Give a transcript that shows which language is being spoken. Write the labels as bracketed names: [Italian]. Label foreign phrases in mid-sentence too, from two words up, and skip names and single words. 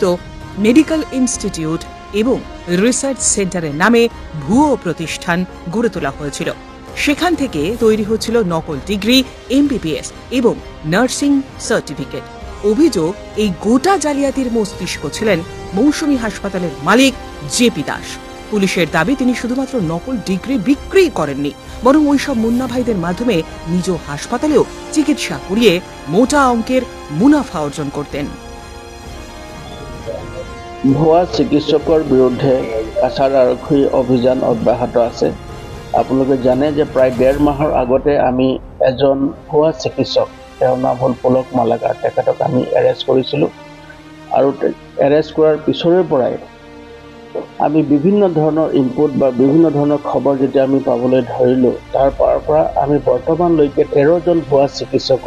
[Bangla] মেডিকেল ইনস্টিটিউট এবং রিসার্চ সেন্টারের নামে ভুয়ো প্রতিষ্ঠান গড়ে তোলা হয়েছিল সেখান থেকে তৈরি হচ্ছিল নকল ডিগ্রি এমবিবিএস এবং নার্সিং সার্টিফিকেট অভিযোগ এই গোটা জালিয়াতির মস্তিষ্ক ছিলেন মৌসুমী হাসপাতালের মালিক জেপি দাস পুলিশের দাবি তিনি শুধুমাত্র নকল ডিগ্রি বিক্রি করেননি বরং ওইসব মুন্না ভাইদের মাধ্যমে নিজ হাসপাতালেও চিকিৎসা করিয়ে মোটা অঙ্কের মুনাফা অর্জন করতেন [Assamese] ভুয়া চিকিৎসকৰ বিৰুদ্ধে কাছাৰ আৰক্ষী অভিযান অব্যাহত আছে আপোনালোকে জানে যে প্ৰায় 1.5 মাহৰ আগতে আমি এজন ভুৱা চিকিৎসক তেওঁৰ নাম হ'ল পুলক মালাকাৰ তেখেতক আমি এৰেষ্ট কৰিছিলোঁ আৰু এৰেষ্ট কৰাৰ পিছৰে পৰাই আমি বিভিন্ন ধৰণৰ ইনপুট বা বিভিন্ন ধৰণৰ খবৰ যেতিয়া আমি পাবলৈ ধৰিলোঁ তাৰ পৰা আমি বৰ্তমানলৈকে 13 জন ভুৱা চিকিৎসকৰ